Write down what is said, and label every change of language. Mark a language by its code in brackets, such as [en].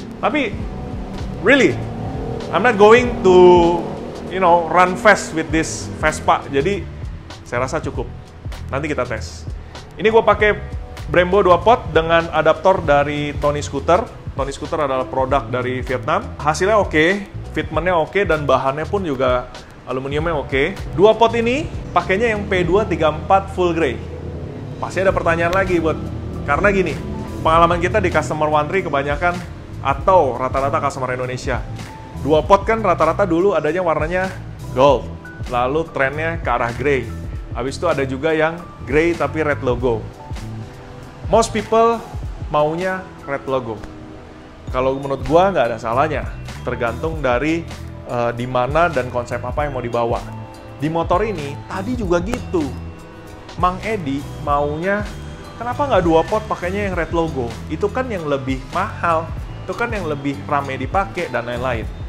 [id] Tapi, [en] really, I'm not going to, run fast with this Vespa. [id] Jadi, saya rasa cukup. Nanti kita tes. Ini gue pakai Brembo 2 pot dengan adaptor dari Tony Scooter. Tony Scooter adalah produk dari Vietnam. Hasilnya oke, fitmentnya oke, dan bahannya pun juga aluminiumnya oke. 2 pot ini pakainya yang P234 full grey. Pasti ada pertanyaan lagi karena gini, pengalaman kita di customer One-Tree kebanyakan atau rata-rata customer Indonesia. 2 pot kan rata-rata dulu adanya warnanya gold, lalu trennya ke arah grey. Habis itu ada juga yang grey tapi red logo. [en] Most people [id] maunya red logo. Kalau menurut gua nggak ada salahnya, tergantung dari di mana dan konsep apa yang mau dibawa. Di motor ini tadi juga gitu. Mang Edi maunya, kenapa nggak 2 pot pakainya yang red logo? Itu kan yang lebih mahal, itu kan yang lebih ramai dipakai, dan lain-lain.